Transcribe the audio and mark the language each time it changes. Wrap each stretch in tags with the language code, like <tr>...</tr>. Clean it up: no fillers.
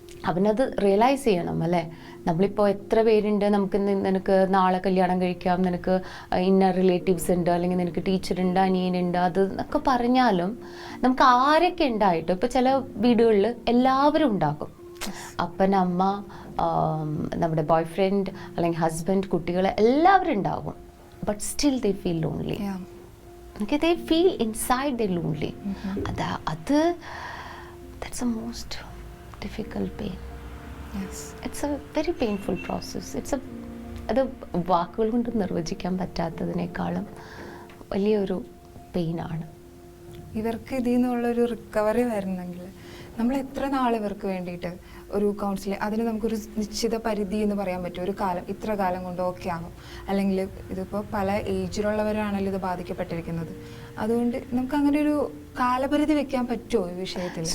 <ml>അവനത് റിയലൈസ് ചെയ്യണം അല്ലേ. നമ്മളിപ്പോൾ എത്ര പേരുണ്ട്, നിനക്ക് നാളെ കല്യാണം കഴിക്കാം, നിനക്ക് ഇന്ന റിലേറ്റീവ്സ് ഉണ്ട്, അല്ലെങ്കിൽ നിനക്ക് ടീച്ചറുണ്ട്, അനിയനുണ്ട്, അത് എന്നൊക്കെ പറഞ്ഞാലും നമുക്ക് ആരൊക്കെ ഉണ്ടായിട്ട്, ഇപ്പോൾ ചില വീടുകളിൽ എല്ലാവരും ഉണ്ടാകും, അപ്പൻ, അമ്മ, നമ്മുടെ ബോയ് ഫ്രണ്ട് അല്ലെങ്കിൽ ഹസ്ബൻഡ്, കുട്ടികൾ എല്ലാവരും ഉണ്ടാകും.</ml> <en>But still they feel lonely. Okay, they feel inside they're lonely. That's the most difficult pain. Yes. It's a very painful process.</en> <ml>അത് വാക്കുകൾ കൊണ്ട് നിർവചിക്കാൻ പറ്റാത്തതിനേക്കാളും വലിയൊരു പെയിനാണ്. ഇവർക്ക് ഇതിൽ നിന്നുള്ളൊരു റിക്കവറി വരണമെങ്കിൽ നമ്മൾ എത്ര നാൾ ഇവർക്ക് വേണ്ടിയിട്ട് ഒരു കൗൺസിലിംഗ്, അതിന് നമുക്കൊരു നിശ്ചിത പരിധി എന്ന് പറയാൻ പറ്റും, ഒരു കാലം, ഇത്ര കാലം കൊണ്ട് ഓക്കെ ആകും, അല്ലെങ്കിൽ ഇതിപ്പോൾ പല ഏജിലുള്ളവരാണല്ലോ ഇത് ബാധിക്കപ്പെട്ടിരിക്കുന്നത്, അതുകൊണ്ട് നമുക്ക് അങ്ങനെ ഒരു കാലപരിധി വെക്കാൻ പറ്റുമോ ഈ വിഷയത്തിൽ?</ml>